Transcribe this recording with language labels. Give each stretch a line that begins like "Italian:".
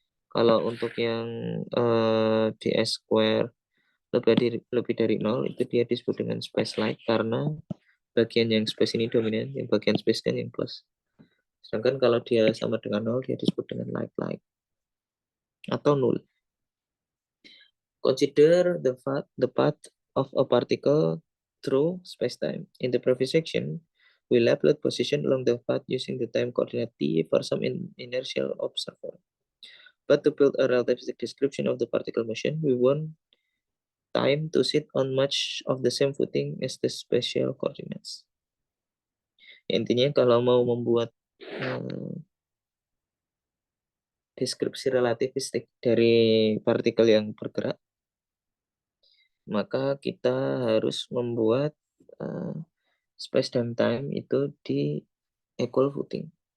Indonesian: Kalau untuk yang ds square lebih dari 0, itu dia disebut dengan space-like karena bagian yang space ini dominan, yang bagian space kan yang plus. Sedangkan kalau dia sama dengan 0, dia disebut dengan like atau null.
English: Consider the path of a particle through spacetime. In the previous section, we labeled position along the path using the time coordinate t for some inertial observer. But to build a relativistic description of the particle motion, we want time to sit on much of the same footing as the spatial coordinates.
Indonesian: Intinya kalau mau membuat deskripsi relativistik dari partikel yang bergerak, maka kita harus membuat space dan time itu di equal footing.